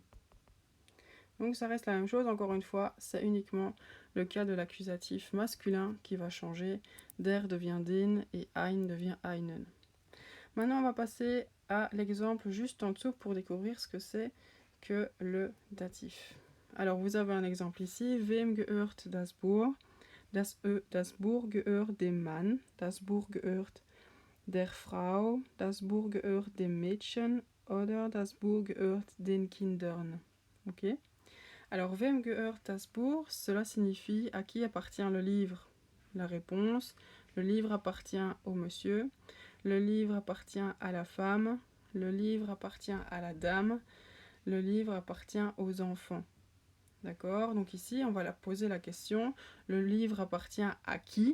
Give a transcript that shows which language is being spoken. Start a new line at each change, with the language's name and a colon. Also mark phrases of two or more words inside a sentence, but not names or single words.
French: Donc ça reste la même chose, encore une fois, c'est uniquement le cas de l'accusatif masculin qui va changer. Der devient den et ein devient einen. Maintenant, on va passer à l'exemple juste en dessous pour découvrir ce que c'est que le datif. Alors, vous avez un exemple ici.
German: Wem gehört das Buch? Das Buch gehört dem Mann. Das Buch gehört der Frau. Das Buch gehört dem Mädchen. Oder das Buch gehört den Kindern.
French: Ok? Alors,
German: wem gehört das Buch?
French: Cela signifie à qui appartient le livre. La réponse, le livre appartient au monsieur. Le livre appartient à la femme. Le livre appartient à la dame. Le livre appartient aux enfants. D'accord? Donc ici, on va la poser la question. Le livre appartient à qui?